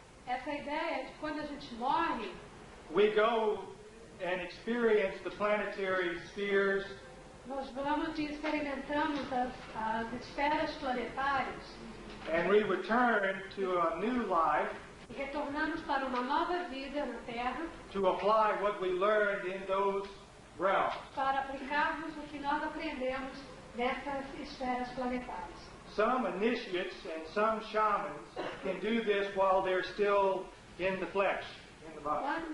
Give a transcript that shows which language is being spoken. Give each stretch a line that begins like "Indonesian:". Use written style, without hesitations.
Portuguese: essa ideia é de quando a gente morre,
English: we go and experience the planetary spheres.
Portuguese: Nós vamos e experimentamos as esferas planetárias.
English: And we return to a new life.
Portuguese: E retornamos para uma nova vida na Terra.
English: To apply what we learned in those realms.
Portuguese: Para aplicarmos o que nós aprendemos nessas esferas planetárias.
English: some initiates and some shamans can do this while they're still in the flesh, in the body.